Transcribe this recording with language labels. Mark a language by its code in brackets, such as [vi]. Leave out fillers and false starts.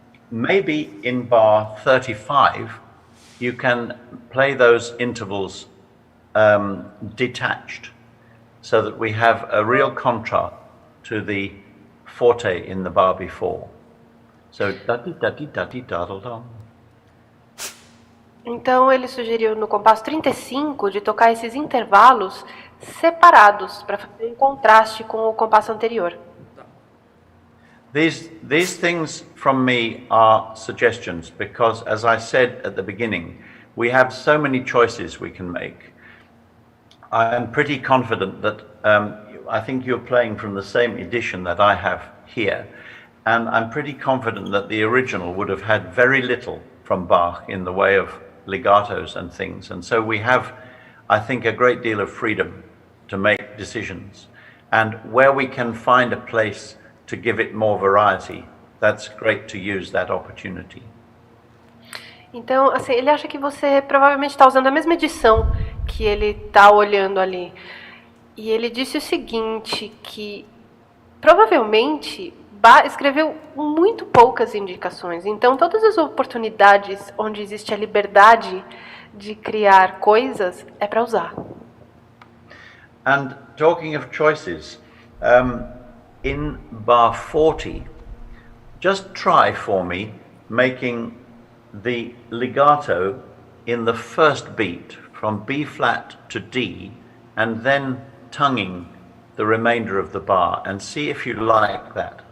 [en] maybe in bar 35, you can play those intervals detached, so that we have a real contrast to the forte in the bar before. So da-di-da-di-da-di-da-da-da. [pt] Então ele sugeriu no compasso 35 de tocar esses intervalos separados para fazer um contraste com o compasso anterior. [en] These things from me are suggestions because, as I said at the beginning, we have so many choices we can make. I am pretty confident that I think you're playing from the same edition that I have here, and I'm pretty confident that the original would have had very little from Bach in the way of legatos and things, and so we have, I think, a great deal of freedom to make decisions, and where we can find a place to give it more variety, that's great to use that opportunity. [pt] Então, assim, ele acha que você provavelmente está usando a mesma edição que ele está olhando ali. E ele disse o seguinte, que provavelmente Bach escreveu muito poucas indicações. Então, todas as oportunidades onde existe a liberdade de criar coisas é para usar. [en] And talking of choices, in bar 40, just try for me making the legato in the first beat from B flat to D, and then tonguing the remainder of the bar, and see if you like that.